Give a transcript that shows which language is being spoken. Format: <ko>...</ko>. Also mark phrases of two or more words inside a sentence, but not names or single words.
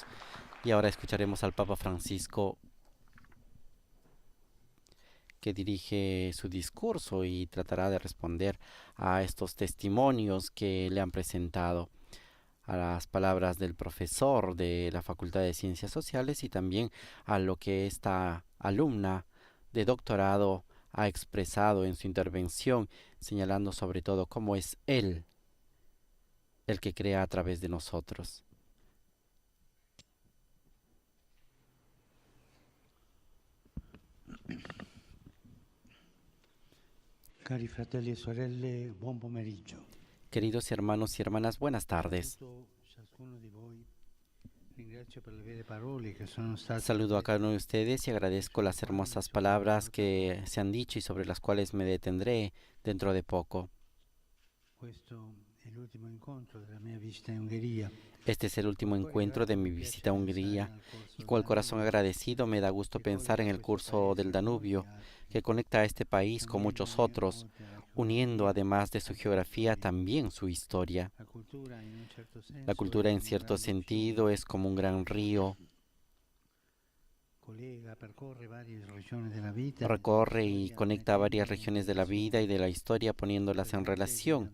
<es>Y ahora escucharemos al Papa Francisco, que dirige su discurso y tratará de responder a estos testimonios que le han presentado, a las palabras del profesor de la Facultad de Ciencias Sociales y también a lo que esta alumna de doctorado ha expresado en su intervención, señalando sobre todo cómo es Él el que crea a través de nosotros.</es> <it>Cari fratelli e sorelle, buon pomeriggio.</it> <es>Queridos hermanos y hermanas, buenas tardes. Saludo a cada uno de ustedes y agradezco las hermosas palabras que se han dicho y sobre las cuales me detendré dentro de poco.</es> <it>è l'ultimo incontro della mia visita in Ungheria.</it> <es>Este es el último encuentro de mi visita a Hungría y con el corazón agradecido me da gusto pensar en el curso del Danubio, que conecta a este país con muchos otros, uniendo además de su geografía también su historia. La cultura en cierto sentido es como un gran río, recorre y conecta varias regiones de la vida y de la historia poniéndolas en relación.</es>